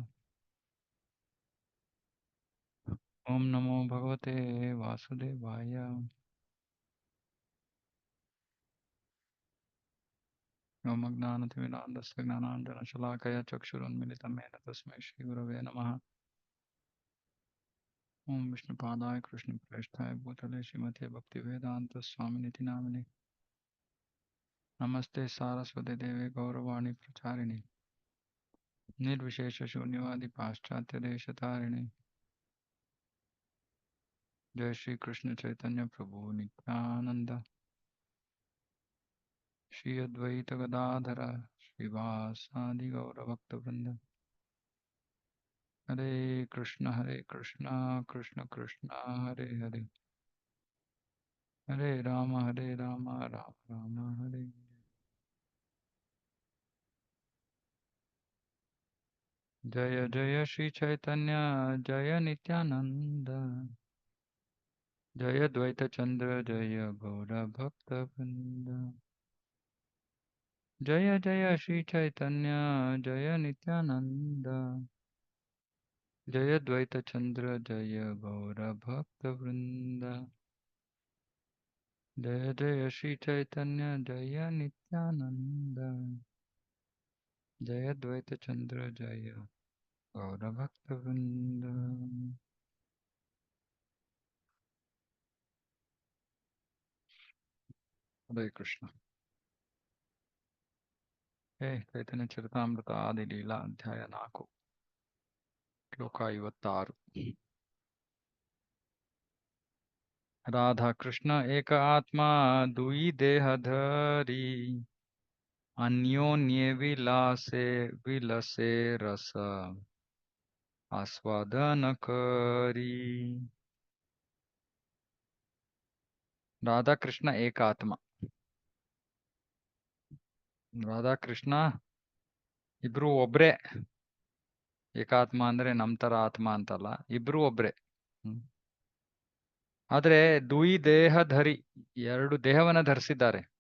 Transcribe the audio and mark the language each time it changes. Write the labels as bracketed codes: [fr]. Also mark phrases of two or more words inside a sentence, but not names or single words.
[sa] ಓಂ ನಮೋ ಭಗವತೆ ವಾಸುದೇವಾಯ. ಓಂ ಅಜ್ಞಾನತಿಮಿರಾಂಧಸ್ಯ ಜ್ಞಾನಾಂಜನಶಲಾಕಯ ಚಕ್ಷುರುನ್ಮಿಲಿತಂ ಯೇನ ತಸ್ಮೈ ಶ್ರೀಗುರವೇ ನಮಃ. ಓಂ ವಿಷ್ಣುಪಾದಾಯ ಕೃಷ್ಣಪ್ರೇಷ್ಠಾಯ ಭೂತಲೆ ಶ್ರೀಮತೆ ಭಕ್ತಿವೇದಾಂತ ಸ್ವಾಮಿನಿತಿ ನಾಮಿನೆ. ನಮಸ್ತೆ ಸಾರಸ್ವತಿ ದೇವೆ ಗೌರವಾಣಿ ಪ್ರಚಾರಿಣಿ. ನಿರ್ವಿಶೇಷ ಶೂನ್ಯವಾದಿ ಪಾಶ್ಚಾತ್ಯ ದೇಶತಾರಿಣಿ. जय श्री कृष्ण चैतन्य प्रभु नित्यानंद श्री अद्वैत गदाधर श्रीवासादि गौर भक्त वृंद. हरे कृष्ण कृष्ण कृष्ण हरे हरे. हरे राम राम राम हरे. जय जय श्री चैतन्य जय नित्यानंद जय द्वैत चंद्र जय गौर भक्त वृंद. जय जय श्री चैतन्य जय नित्यानंद जय द्वैत चंद्र जय गौर भक्त वृंद. जय जय श्री चैतन्य जय नित्यानंद जय द्वैत चंद्र जय गौर भक्त वृंद. हरे कृष्ण. [kn] ಹೇ ಚೈತನ್ಯ ಚರಿತಾಮೃತ ಆದಿ ಲೀಲಾ ಅಧ್ಯಾಯ 4 ಶ್ಲೋಕ 56. [bn] রাধা কৃষ্ণ এক আত্মা দুই দেহধরি অন্যোন্যে বিলাসে বিলসে রস আস্বাদন করি. রাধা কৃষ্ণ এক আত্মা. [kn] ರಾಧಾ ಕೃಷ್ಣ ಇಬ್ರು ಒಬ್ರೇ. ಏಕಾತ್ಮ ಅಂದ್ರೆ ನಮ್ ತರ ಆತ್ಮ ಅಂತಲ್ಲ, ಇಬ್ರು ಒಬ್ರೇ. ಆದ್ರೆ [bn] দুই দেহধরি, [kn] ಎರಡು ದೇಹವನ್ನ ಧರಿಸಿದ್ದಾರೆ.